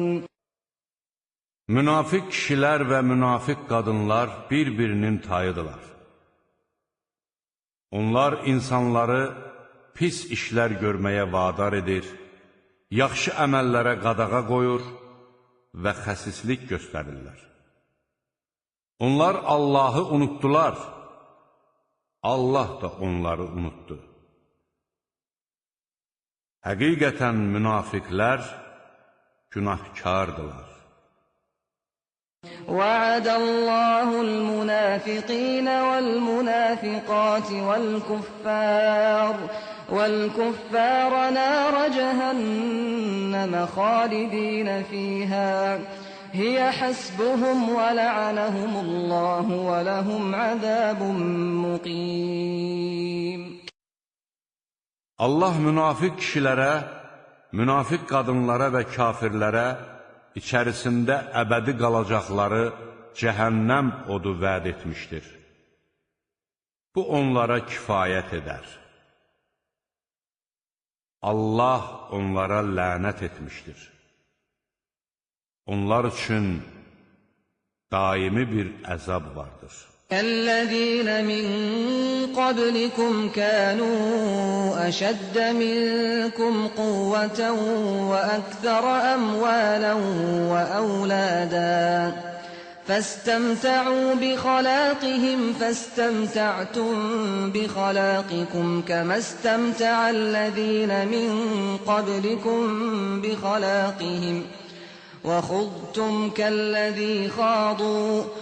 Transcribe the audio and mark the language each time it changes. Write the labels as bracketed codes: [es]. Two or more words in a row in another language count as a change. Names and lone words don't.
[az] Münafiq kişilər və münafiq qadınlar bir-birinin tayıdırlar. Onlar insanları pis işlər görməyə vadar edir, yaxşı əməllərə qadağa qoyur və xəsislik göstərirlər. Onlar Allahı unutdular, Allah da onları unutdu. Həqiqətən münafiqlər günahkardılar. [ar] وعد الله المنافقين والمنافقات والكفار نار جهنم خالدين فيها هي حسبهم ولعنهم الله ولهم عذاب مقيم. [az] Allah münafiq kişilərə, münafiq qadınlara və kafirlərə içərisində əbədi qalacaqları cəhənnəm odu vəd etmişdir. Bu onlara kifayət edər. Allah onlara lənət etmişdir. Onlar üçün daimi bir əzab vardır. [ar] الذين من قبلكم كانوا أشد منكم قوة وأكثر أموالا وأولادا فاستمتعوا بخلاقهم فاستمتعتم بخلاقكم كما استمتع الذين من قبلكم بخلاقهم وخضتم كالذي خاضوا